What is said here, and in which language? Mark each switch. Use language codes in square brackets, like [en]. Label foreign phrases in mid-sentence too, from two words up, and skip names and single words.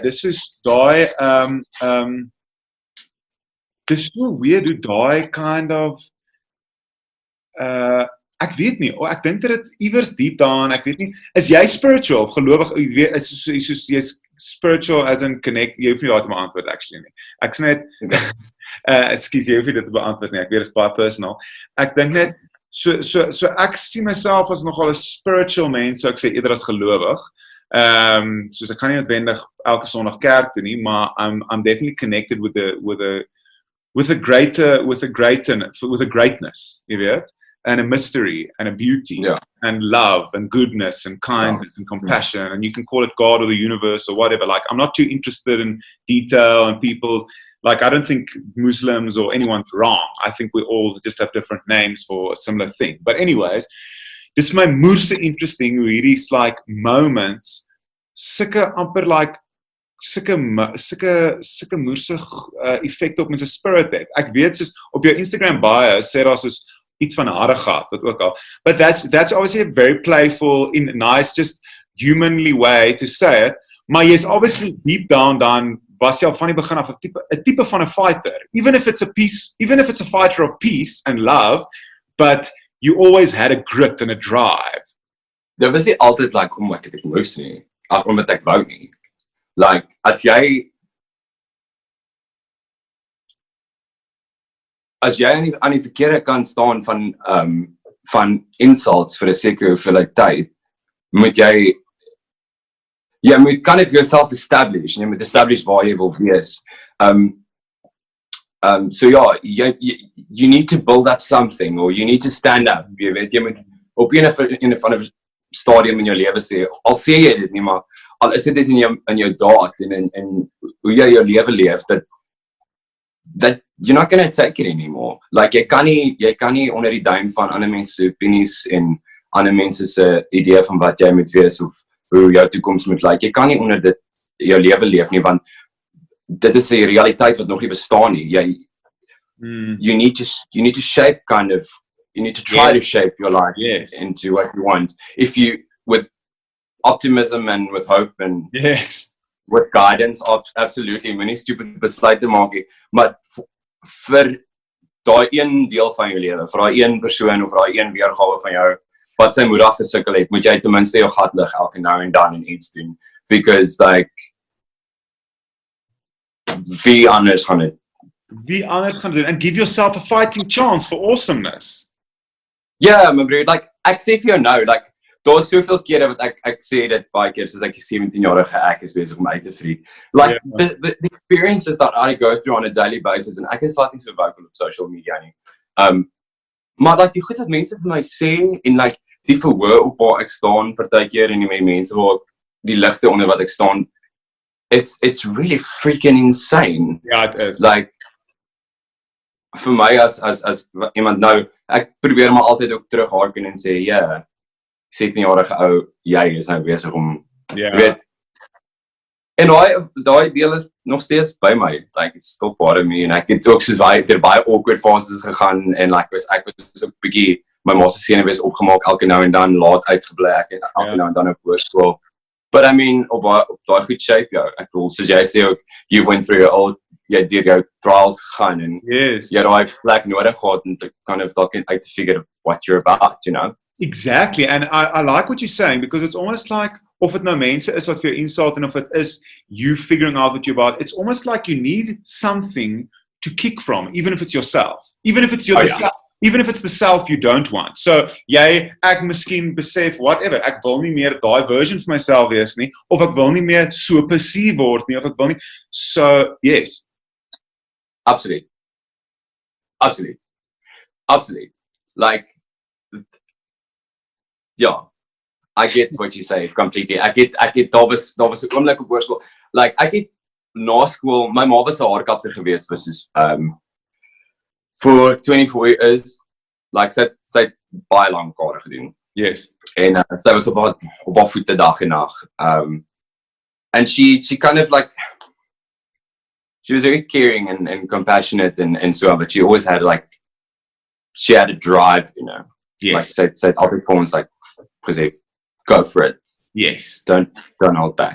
[af] Dis soos daai dis so weird hoe daai [en] kind of [af] ek weet nie, ek dink dat dit iewers diep daan, ek weet nie, is jy spiritual of gelowig, soos jy's spiritual as in connect, jy hoef nie daar te beantwoord actually nie. Ek sê net, excuse, jy hoef nie dit te beantwoord nie, ek weet, dit is baie personal. Ek dink net, so ek sien myself as nogal 'n spiritual mens, so ek sê eerder as gelowig. Soos ek gaan nie noodwendig elke Sondag kerk toe nie, maar [en] I'm definitely connected with a greatness, [af] jy weet? [en] And a mystery, and a beauty, and love, and goodness, and kindness, and compassion, and you can call it God or the universe or whatever. Like, I'm not too interested in detail and people, like, I don't think Muslims or anyone's wrong. I think we all just have different names for a similar thing. But anyways, this is my [af] moerse interesting hoe hierdie's [en] like moments, [af] sulke amper like, sulke moerse effekte op mense spirit het. Ek weet soos, op jou Instagram bio, sê daar soos, iets van harde gehad, wat ook al. [en] But that's obviously a very playful, nice, just humanly way to say it. [af] Maar jy's obviously deep down dan was jy al van die begin af 'n tipe van 'n fighter. [en] Even if it's a fighter of peace and love, but you always had a grit and a drive. [af] Dit was nie altyd like omdat ek moes nie, omdat ek wou nie. Like as jy aan die verkeerde kant staan van insults vir 'n sekere hoeveelheid tyd, moet jy moet [en] kind of yourself establish, [af] jy moet establish waar jy wil wees. [en] So you need to build up something, or you need to stand up, [af] jy weet, jy moet op een van 'n stadium in jou lewe sê, al sê jy dit nie, maar al is dit in jou daad en hoe jy jou lewe leef, [en] that you're not going to take it anymore. [af] Like jy kan nie onder die duim van ander mense se opinies en ander mense se idee van wat jy moet wees of hoe jou toekoms moet lyk. Jy kan nie onder dit jou lewe leef nie, want dit is 'n realiteit wat nog nie bestaan nie. [en] You need to shape you need to try to shape your life into what you want. If you, with optimism and with hope and with guidance, absolutely, [af] moenie stupid besluite maak nie, maar vir daai een deel van jou lewe, vir daai een persoon of daai een weergawe van jou, wat sy moed afgesukkel het, moet jy ten minste jou gat lig elke nou en dan en iets doen, [en] because like, [af] wie anders gaan dit? Wie anders gaan doen, [en] and give yourself a fighting chance for awesomeness. [af] Ja, my broer, like, ek sê vir jou nou, like, daar is soveel kere wat ek sê dit baie keer, soos ek die 17-jarige ek is besig om uit te vlieg. [en] Like, the experiences that I go through on a daily basis, [af] en ek is laat nie so vocal op [en] social media [af] nie. Maar like, die goed wat mense vir my sê, en like, die verhoor op waar ek staan, partykeer, en die mense waar die ligte onder wat ek staan, [en] it's really freaking insane. Ja, it is. Like, [af] vir my as iemand nou, ek probeer maar altyd ook terughaken en sê, ja, 17-jarige ou, jy is nou besig om, weet, en daai deel is nog steeds by my, [en] like, it's still part of me, [af] en ek het ook soos baie awkward fases gegaan, en like, ek was ook bietjie, my ma se senuwees opgemaak, elke nou en dan, laat uitgebly, ek het elke nou en dan op hoërskool, [en] but I mean, [af] op daai goed shape jou, ek bedoel, soos jy sê ook, [en] you went through [af] jy deur jou trials gegaan, en jy daai plek nodig gehad, en te [en] kind of out to figure what you're about, you know? Exactly, and I like what you're saying, because it's almost like, [af] of it nou mense is wat vir jou insult, en of it [en] is you figuring out what you're about, it's almost like you need something to kick from, even if it's yourself, even if it's even if it's the self you don't want. [af] So, ek miskien besef, whatever, ek wil nie meer daai version vir myself wees nie, of ek wil nie meer so passief word nie, of ek wil nie, [en] so, yes. Absolutely. Like, yeah, I get what you say completely. [af] Ek het daar was 'n oomblik op hoërskool. Like, ek het na skool, my ma was 'n haarkapser gewees vir soos vir 24 years. [en] Like, [af] sy het baie lank hare gedoen. [en] Yes. [af] En sy was op haar voete dag en nag. [en] And she kind of like, she was very caring and compassionate and so on, but she always had she had a drive, you know. Yes. Like, said other forms, like, go for it. Yes. Don't hold back.